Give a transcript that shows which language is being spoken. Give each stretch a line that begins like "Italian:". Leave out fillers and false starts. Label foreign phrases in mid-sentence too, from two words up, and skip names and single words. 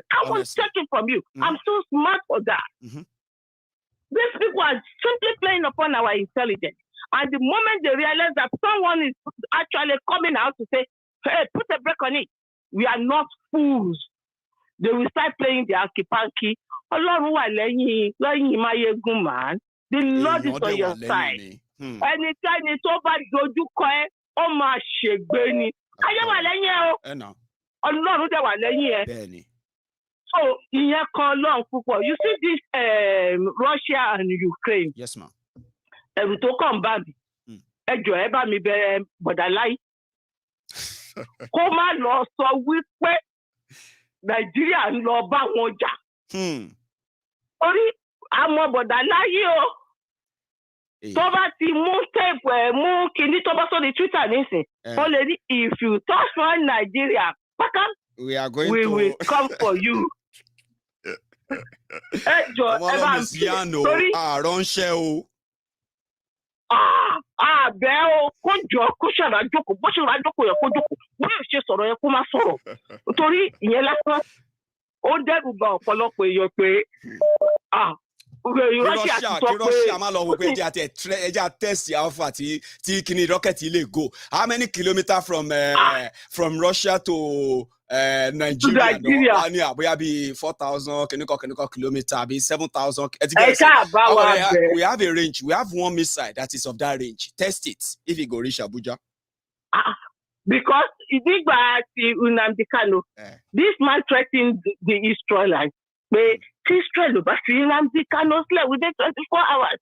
English: I was checking from you. I'm so smart for that. These people are simply playing upon our intelligence. And the moment they realize that someone is actually coming out to say, hey, put a break on it, we are not fools, they will start playing the hanky-panky.
Yoruba: Ọlọ́run wà lẹ́yìn Maiyegun, man.
English: The Lord is on your side.
Yoruba: Ẹnikẹ́ni tó bá dojú kọ ẹ́, ó máa ṣègbé ni. Ayé wà lẹ́yìn ẹ o. Ọlọ́run dẹ̀ wà lẹ́yìn ẹ. So ìyẹn kan Ọlọ́run púpọ̀.
English: You see this Russia and Ukraine. Yes, ma'am.
Yoruba: Ẹ̀rù tó kàn bá mi. Ẹ jọ̀ọ́ ẹ bá mi bẹ̀ bọ̀dà láì. Kó má lọ sọ wípé Nàìjíríà ń lọ bá wọn jà. Orí àmọ́ bọ̀dà láyé o. Tó bá ti mú tape mú kíní tó bá sórí Twitter nísìn. Ó lè ní
English: if you touch one Nigeria, we will come for you.
Yoruba: Ẹ jọ̀ọ́ ẹ bá mi torí àránṣẹ́ o. Àbẹ̀ o kó jọ kó ṣàrà jókòó bó ṣe rà jókòó yẹ kó jókòó bó yóò ṣe sọ̀rọ̀ yẹ kó má sọ̀rọ̀ torí ìyẹn lásán ó dẹ́rù bà ọ̀pọ̀lọpọ̀ èèyàn pé Russia má lọ wò pé ẹja
English: test alpha
Yoruba: tí kíní rocket lè go.
English: How many kilometers from Russia to Nigeria? No,
Yoruba: bóyá bí 4,000 kìnnìkan kilometer, bí 7,000.
English: We have a range. We have one missile that is of that range. Test it if it go reach Abuja. Because this man threatened the Israelites. But Israel, but Nnamdi Kanu slept within 24 hours.